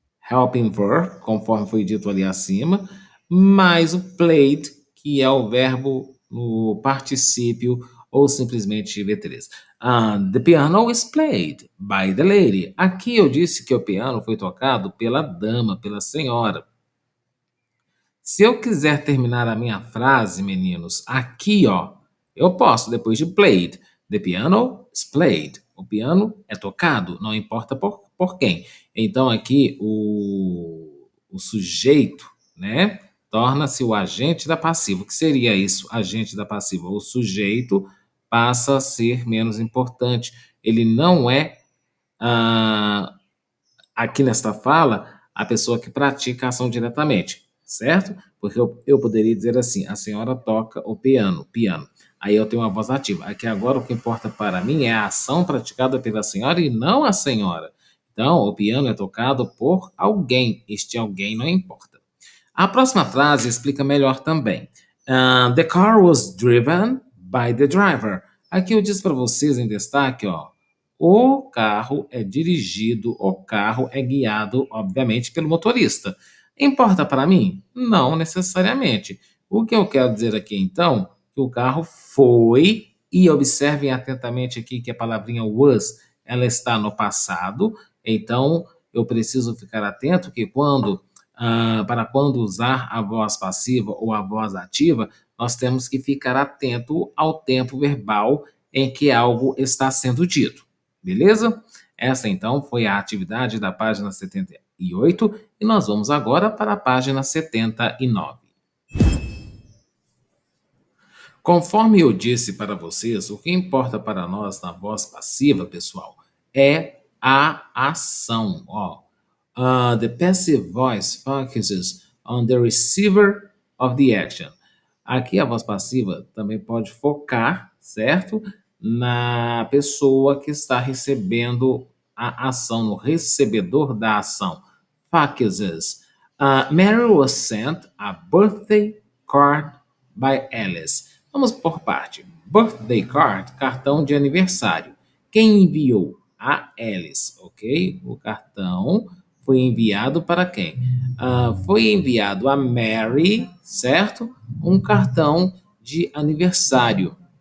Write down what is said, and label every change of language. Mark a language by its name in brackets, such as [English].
[Portuguese] Helping verb, conforme foi dito ali acima, mais o played, que é o verbo no particípio ou simplesmente V3. [English] The piano is played by the lady. [Portuguese] Aqui eu disse que o piano foi tocado pela dama, pela senhora. Se eu quiser terminar a minha frase, meninos, aqui, ó, eu posso, depois de played. [English] The piano is played. [Portuguese] O piano é tocado, não importa por quem. Então, aqui, o sujeito, né, torna-se o agente da passiva. O que seria isso, agente da passiva? O sujeito passa a ser menos importante. Ele não é, ah, aqui nesta fala, a pessoa que pratica a ação diretamente, certo? Porque eu poderia dizer assim, a senhora toca o piano. Aí eu tenho uma voz ativa. Aqui agora o que importa para mim é a ação praticada pela senhora e não a senhora. Então, o piano é tocado por alguém. Este alguém não importa. A próxima frase explica melhor também. [English] The car was driven by the driver. [Portuguese] Aqui eu disse para vocês em destaque, ó, o carro é dirigido, o carro é guiado, obviamente, pelo motorista. Importa para mim? Não necessariamente. O que eu quero dizer aqui, então, que o carro foi, e observem atentamente aqui que a palavrinha was, ela está no passado, então eu preciso ficar atento que para quando usar a voz passiva ou a voz ativa, nós temos que ficar atento ao tempo verbal em que algo está sendo dito. Beleza? Essa então foi a atividade da página 78 e nós vamos agora para a página 79. Conforme eu disse para vocês, o que importa para nós na voz passiva, pessoal, é a ação. Ó. [English] The passive voice focuses on the receiver of the action. [Portuguese] Aqui a voz passiva também pode focar, certo? Na pessoa que está recebendo a ação, no recebedor da ação. [English] Focuses. Mary was sent a birthday card by Alice. [Portuguese] Vamos por parte. Birthday card, cartão de aniversário. Quem enviou? A Alice, ok? O cartão foi enviado para quem? Foi enviado a Mary, certo? Um cartão de aniversário.